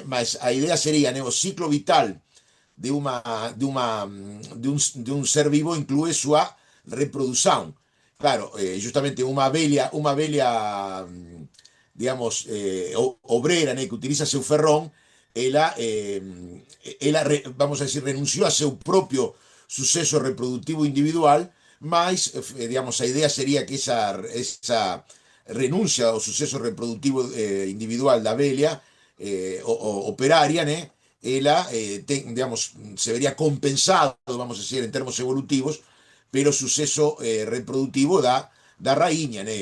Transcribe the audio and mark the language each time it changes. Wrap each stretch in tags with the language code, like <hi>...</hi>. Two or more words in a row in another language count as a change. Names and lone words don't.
<pt>Mas a ideia seria, né, o ciclo vital de um ser vivo inclui sua reprodução. Claro, justamente uma abelha digamos, obrera, né, que utiliza seu ferrão, ela, vamos</pt> <es>a decir, renunció a seu propio suceso reproductivo individual, mas, digamos, a idea sería que esa renuncia ao suceso reproductivo individual</es> <pt>da abelha operaria, né, ela,</pt> <es>digamos, se vería compensado, vamos a decir, en termos evolutivos, pero suceso reproductivo da raíña, né?</es>